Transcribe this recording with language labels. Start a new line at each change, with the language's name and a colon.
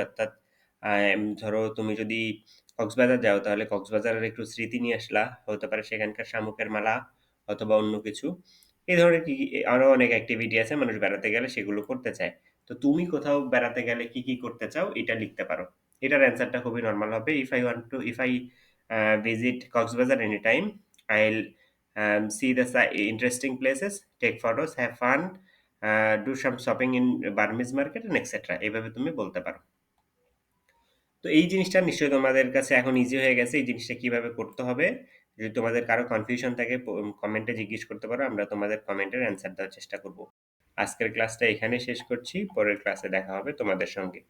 Bangla: অর্থাৎ ধরো তুমি যদি কক্সবাজার যাও তাহলে কক্সবাজারের একটু স্মৃতি নিয়ে আসলা। হতে পারে সেখানকার শামুকের মালা অথবা অন্য কিছু। এই ধরনের আরো অনেক এক্টিভিটি আছে মানুষ বেড়াতে গেলে সেগুলো করতে চায়। তো তুমি কোথাও বেড়াতে গেলে কি, কি করতে চাও এটা লিখতে পারো। এটার অ্যান্সারটা খুবই নরমাল হবে।
English: If I visit Cox's Bazar anytime, I'll see the interesting places, take photos, have fun, do some shopping in Burmese market and etc.
Bangla: এভাবে তুমি বলতে পারো। তো এই জিনিসটা নিশ্চয়ই তোমাদের কাছে এখন ইজি হয়ে গেছে। এই জিনিসটা কিভাবে করতে হবে? যদি তোমাদের কারো কনফিউশন থাকে কমেন্টে জিজ্ঞেস করতে পারো। আমরা তোমাদের কমেন্টের অ্যান্সার দেওয়ার চেষ্টা করব। আজকের ক্লাসটা এখানে শেষ করছি। পরের ক্লাসে দেখা হবে তোমাদের সঙ্গে।